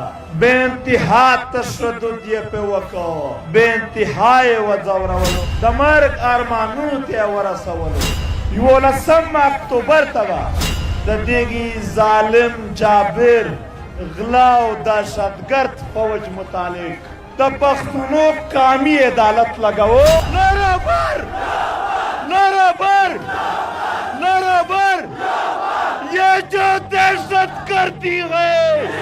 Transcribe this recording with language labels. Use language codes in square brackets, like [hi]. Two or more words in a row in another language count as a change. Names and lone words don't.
[ps] بې انتها تشدد یې پې وکړ بې انتها یې وځورولو د مرګ ارمانونو ته یې ورسولو 11 اکتوبر ته به د دغې ظالم جابر غلا او دهشتګرد فوج متعلق د پښتنو قامي عدالت لګوو نعره بر نعره بر نعره بر [ur] یہ جو دہشت گردی ہے